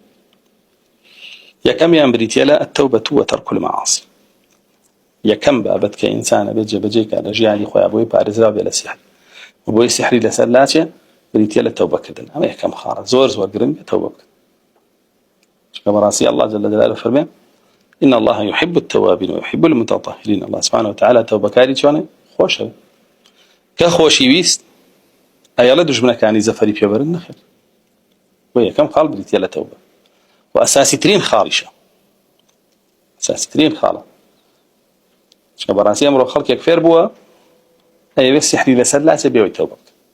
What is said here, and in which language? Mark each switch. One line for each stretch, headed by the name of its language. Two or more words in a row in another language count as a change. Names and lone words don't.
Central Kurdish: یەکەمیان بریتیە لە
Arabic: التەوبەة وتەرک المەعاصی.
Central Kurdish: یەکەم بابەت کە ئینسانە بێت جێبەجێکات لە ژیانی خۆیان بۆی پارێزراو بێ لە سحر و بۆی سحری لەسەر لاچێ بریتیە لە تەوبەکردن. ئەمە یەکەم خاڵە زۆر گرنگە تەوبە بکەن. چونکە بەڕاستی
Arabic: الله جل جلاله
Central Kurdish: فەرمێ
Arabic: إن الله يحب التوابين ويحب المتطهرين. الله سبحانه وتعالى
Central Kurdish: توبەکاری چۆنە خۆشە کە خۆشیویست ئەیەڵە دوژمنەکانی زەفەری پێبەرن نەخێر. بۆ یەکەم خاڵ بریتیە لە تەوبە و ئەساسی ترین خاڵیشە، ئەساسی ترین خاڵە. چونکە بەڕاستی ئەمڕۆ خەڵکێک فێر بووە ئەیەوێت سحری لەسەر لاچێ بێەوەی تەوبە بکە.